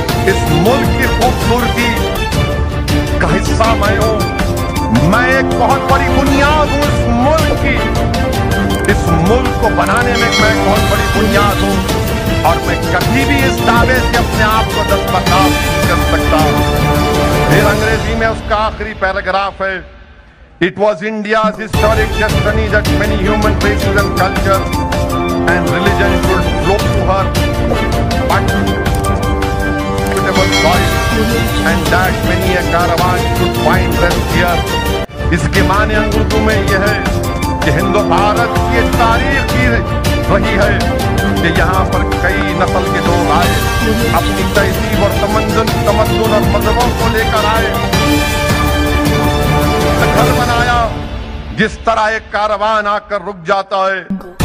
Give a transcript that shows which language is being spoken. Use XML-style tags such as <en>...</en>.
<hi>इस मुल्क की खूबसूरती का हिस्सा मैं हूं। मैं एक बहुत बड़ी बुनियाद हूं इस मुल्क की। इस मुल्क को बनाने में मैं एक बहुत बड़ी बुनियाद हूं और मैं कभी भी इस दावे से अपने आप को दस्तबरदार नहीं कर सकता। फिर अंग्रेजी में उसका आखिरी पैराग्राफ है,</hi> <en>It was India's historic destiny that many human races and cultures and religions should flow to her but suitable soil and that many a caravan should find rest here.</en> <hi>इसके माने उर्दू में यह है कि हिंदू भारत की तारीख की रही है कि यहाँ पर कई नस्ल के लोग आए, अपनी तहजीब और तमद्दुन और मजहबों को लेकर आए, घर बनाया जिस तरह एक कारवान आकर रुक जाता है।</hi>